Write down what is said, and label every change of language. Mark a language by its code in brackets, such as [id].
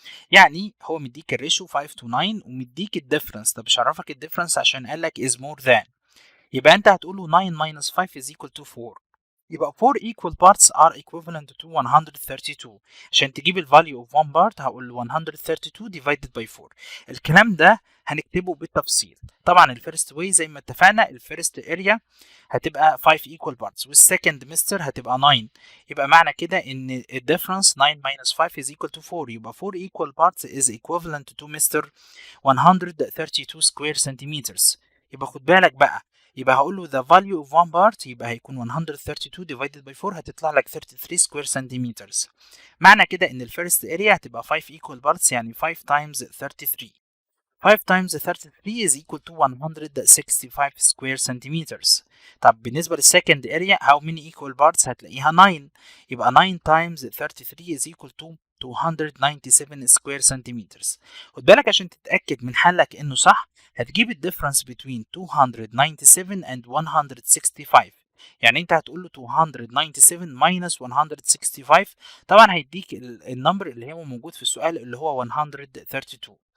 [ar] يعني هو مديك الريشيو 5 to 9 ومديك الديفرنس. طب مش عرفك الديفرنس عشان قال لك [en] is more than. [ar] يبقى انت هتقول له [en] 9 minus 5 is equal to 4. يبقى 4 equal parts are equivalent to 132. [ar] عشان تجيب ال [en] value of one part [ar] هقول له [en] 132 divided by 4. [ar] الكلام ده هنكتبه بالتفصيل. طبعا الفيرست واي زي ما اتفقنا الفيرست اريا هتبقى [en] 5 equal parts [ar] والسكند مستر هتبقى 9. يبقى معنى كده ان ال [en] difference 9 minus 5 is equal to 4. يبقى 4 equal parts is equivalent to mister 132 square centimeters. [ar] يبقى خد بالك بقى، يبقى هقول له [en] the value of one part يبقى هيكون 132 divided by 4 [ar] هتطلع لك [en] 33 square centimeters. [ar] معنى كده ان الفيرست اريا هتبقى [en] 5 equal parts [ar] يعني [en] 5 times 33. 5 times 33 is equal to 165 square centimeters. [ar] طب بالنسبة للسكند اريا [en] how many equal parts [ar] هتلاقيها 9. [en] يبقى 9 times 33 is equal to 297 square centimeters. [ar] خد بالك عشان تتأكد من حلك انه صح هتجيب الديفرنس [en] between 297 and 165. [ar] يعني انت هتقول له [en] 297 minus 165 [ar] طبعا هيديك النمبر اللي هو موجود في السؤال اللي هو 132.